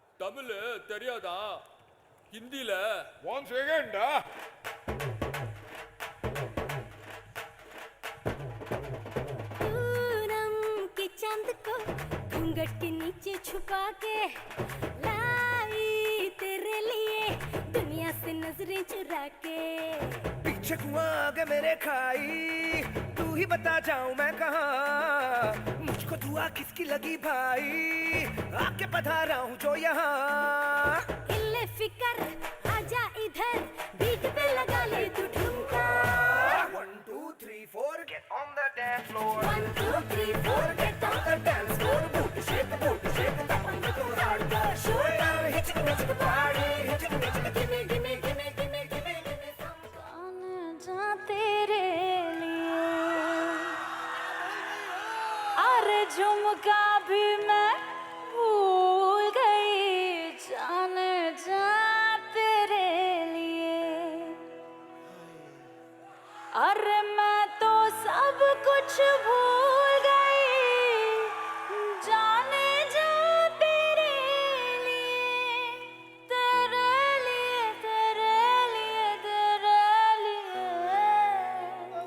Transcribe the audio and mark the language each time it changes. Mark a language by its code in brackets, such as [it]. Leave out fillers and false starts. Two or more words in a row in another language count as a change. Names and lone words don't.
[ta] தமிழ் தெரியாதா ஹிந்தில [en] One second. [hi] पूनम के चांद को घूंघट के नीचे छुपा के लाई तेरे लिए दुनिया से नजरें चुरा के पीछे कुआं आगे मेरे खाई तू ही बता जाऊं मैं कहाँ मुझको दुआ किसकी लगी भाई आके पधारा हूँ जो यहाँ हिले फिकर आजा इधर बीट पे लगा ले तू ठुमका [en] 1 2 3 4 get on the dance floor 1 2 3 4 get on the dance floor boot shake tap on the hardcore show down hit it party hit it gimme gimme gimme gimme gimme gimme [hi] कौन जा तेरे लिए अरे झुमका भी मैं भूल गई जाने जा तेरे लिए अरे मैं तो सब कुछ भूल गई जाने जा तेरे लिए तेरे लिए तेरे लिए तेरे लिए